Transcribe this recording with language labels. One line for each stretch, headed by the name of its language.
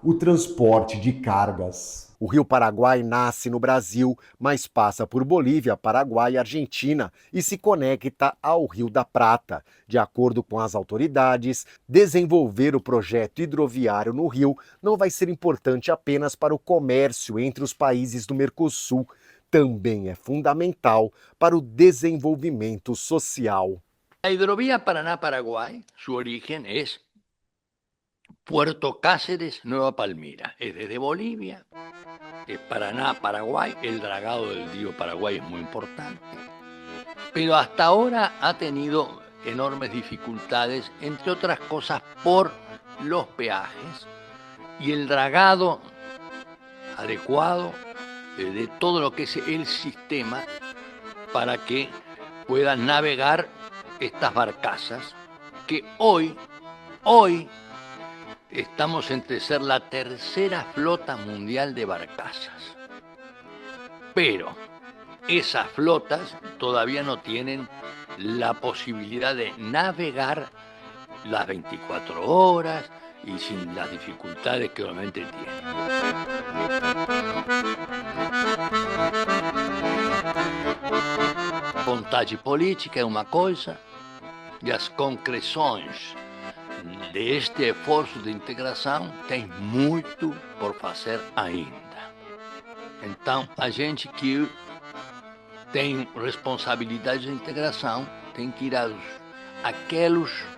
Portuguese: o transporte de cargas. O Rio Paraguai nasce no Brasil, mas passa por Bolívia, Paraguai e Argentina e se conecta ao Rio da Prata. De acordo com as autoridades, desenvolver o projeto hidroviário no rio não vai ser importante apenas para o comércio entre os países do Mercosul, também é fundamental para o desenvolvimento social.
Spanish: A hidrovía Paraná-Paraguay, su origen es Puerto Cáceres, Nueva Palmira. Es desde Bolivia, es Paraná, Paraguay. El dragado del río Paraguay es muy importante. Pero hasta ahora ha tenido enormes dificultades, entre otras cosas por los peajes y el dragado adecuado de todo lo que es el sistema para que puedan navegar estas barcazas que hoy estamos entre ser la tercera flota mundial de barcazas. Pero esas flotas todavía no tienen la posibilidad de navegar las 24 horas y sin las dificultades que obviamente tienen.
Portuguese: Vontade política é uma coisa e as concreções deste esforço de integração tem muito por fazer ainda. Então, a gente que tem responsabilidade de integração tem que ir àqueles